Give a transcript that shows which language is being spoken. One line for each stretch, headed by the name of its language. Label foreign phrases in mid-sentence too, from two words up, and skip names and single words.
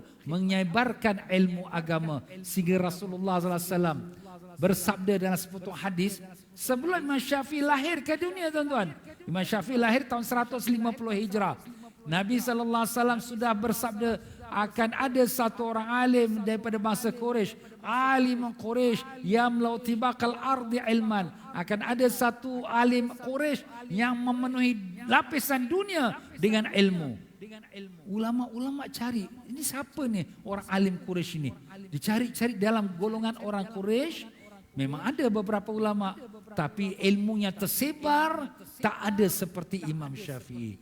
Malay: Menyebarkan ilmu agama. Sehingga Rasulullah SAW bersabda dalam sepotong hadis, sebelum Imam Syafi'i lahir ke dunia tuan-tuan. Imam Syafi'i lahir tahun 150 Hijrah. Nabi SAW sudah bersabda, akan ada satu orang alim daripada bangsa Quraisy, alim Quraisy
Arabic: يملأ طباق الأرض علما.
Malay: Akan ada satu alim Quraisy yang memenuhi lapisan dunia dengan ilmu. Ulama-ulama cari, ini siapa ni orang alim Quraisy ini? Dicari-cari dalam golongan orang Quraisy. Memang ada beberapa ulama, tapi ilmunya tersebar, tak ada seperti Imam Syafi'i.